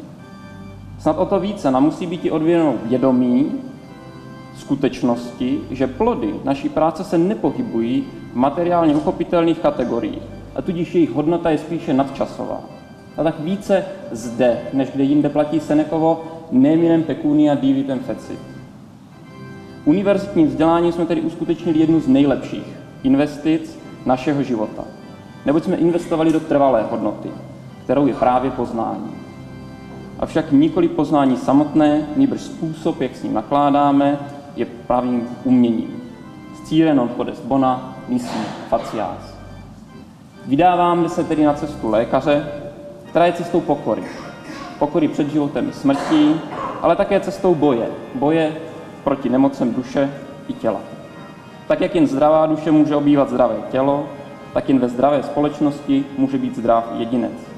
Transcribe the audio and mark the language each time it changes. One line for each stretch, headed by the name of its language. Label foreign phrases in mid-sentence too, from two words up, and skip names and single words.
Czech: Snad o to více nám musí být i odvěno vědomí skutečnosti, že plody naší práce se nepohybují v materiálně uchopitelných kategoriích a tudíž jejich hodnota je spíše nadčasová. A tak více zde, než kde jinde platí Senecovo
Latin: neminem pecunia divitem fecit.
Czech: Univerzitním vzděláním jsme tedy uskutečnili jednu z nejlepších investic našeho života. Neboť jsme investovali do trvalé hodnoty, kterou je právě poznání. Avšak nikoli poznání samotné, nýbrž způsob, jak s ním nakládáme, je pravým uměním.
Latin: Scire non podest bona, nisi facias.
Czech: Vydáváme se tedy na cestu lékaře, která je cestou pokory. Pokory před životem i smrtí, ale také cestou boje. Boje proti nemocem duše i těla. Tak, jak jen zdravá duše může obývat zdravé tělo, tak jen ve zdravé společnosti může být zdrav jedinec.